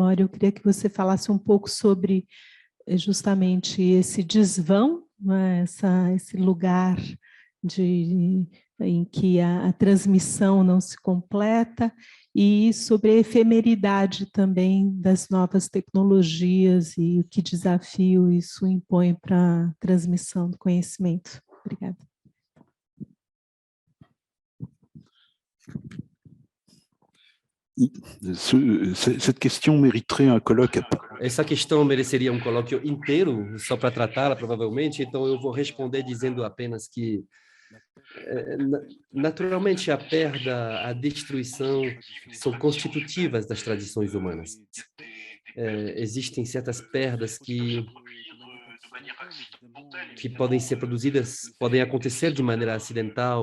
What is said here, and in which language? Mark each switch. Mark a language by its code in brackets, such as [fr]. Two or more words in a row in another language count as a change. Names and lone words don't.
[pt] Eu queria que você falasse um pouco sobre justamente esse desvão, né, esse lugar em que a transmissão não se completa, e sobre a efemeridade também das novas tecnologias e o que desafio isso impõe para a transmissão do conhecimento. Obrigada. [fr] Cette question mériterait un colloque. [pt] Essa questão mereceria um colóquio inteiro só para tratá-la, provavelmente, então eu vou responder dizendo apenas que, naturalmente, a perda, a destruição são constitutivas das tradições humanas. Existem certas perdas que podem ser produzidas, podem acontecer de maneira acidental.